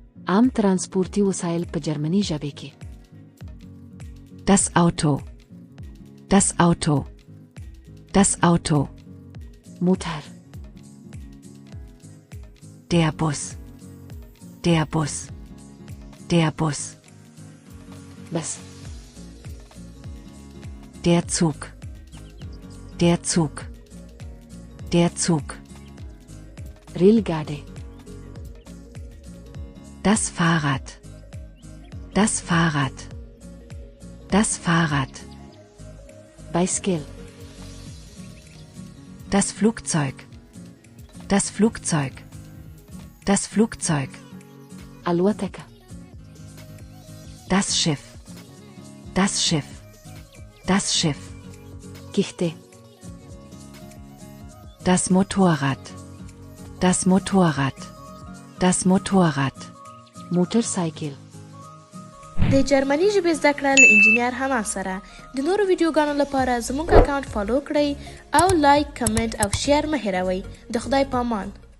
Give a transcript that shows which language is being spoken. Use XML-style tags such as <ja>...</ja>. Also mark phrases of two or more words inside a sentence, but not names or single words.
<ps>عام ترانسپورتي وسایل په جرمني ژبې کې.</ps> <de>Das Auto. Das Auto. Das Auto.</de> <ps>موټر.</ps> <de>Der Bus. Der Bus. Der Bus.</de> <ps>بس.</ps> <de>Der Zug. Der Zug. Der Zug.</de> <ps>ریل ګاډی.</ps> <de>Das Fahrrad. Das Fahrrad. Das Fahrrad.</de> <ps>بایسکل.</ps> <de>Das Flugzeug. Das Flugzeug. Das Flugzeug.</de> <ps>الوتکه.</ps> <de>Das Schiff. Das Schiff. Das Schiff.</de> <ps>کښتۍ.</ps> <de>Das Motorrad. Das Motorrad. Das Motorrad.</de> <ps>موټر سایکل. د جرمني ژبې زده کړه له انجینیر حمام سره. د نورو ویډیوګانو لپاره زموږ اکاونټ فالو کړئ او لایک، کمنټ او شیر مه هیروئ. د خدای پامان.</ps>